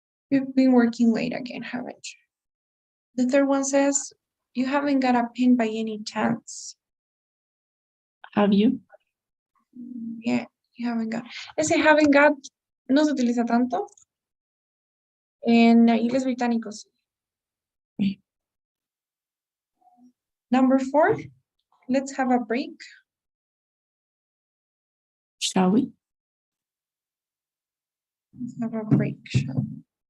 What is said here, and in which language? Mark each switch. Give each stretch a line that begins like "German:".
English: You've been working late again, haven't you? The third one says, you haven't got a pen by any chance. Have you? Yeah, you haven't got.
Spanish: Ese
English: haven't got
Spanish: no se utiliza tanto en inglés británicos.
English: Okay. Number 4, let's have a break. Shall we? Let's have a break, shall we?